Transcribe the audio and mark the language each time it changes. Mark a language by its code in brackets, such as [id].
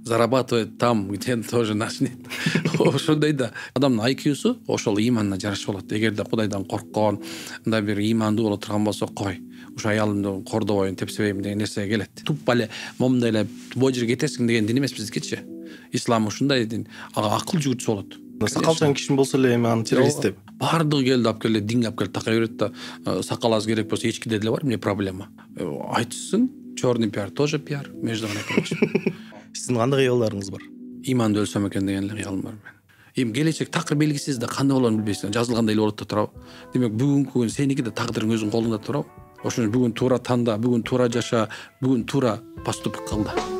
[ru] Зарабатывать там, где тоже нас нет. [ky] Ошондой да. Адамдын IQ-су ошол иманына жараша болот. Эгерде Кудайдан корккон, мындай бир имандуу боло турган болсо, кой, ушу аялымды кордобойм, тепсебейм деген нерсеге келет. Туп эле момундай эле бой жерге кетесиң деген дин эмес биздикичи. Ислам ушундай дин. Ага акыл жүгүртсө болот. Сакалчан киши болсо эле эми аны террорист деп. Бардыгы келди алып келди, динге алып келип такай берет да, сакал аз керек болсо эчкиде деле бар, эмне проблема. [ru] Айтышсын, черный пиар тоже пиар, между прочим. [ky] Сиздин кандай кыялдарыңыз бар? Иманды өлсөм экен деген эле кыялым бар мен. Эми келечек такыр белгисиз да, кандай болоорун билбейсиң. Жазылгандай эле болот да турабы. Демек бүгүнкү күн сеники да тагдырың өзүнүн колуңда турабы. Ошону бүгүн туура танда, бүгүн туура жаша, бүгүн туура поступок кыл да.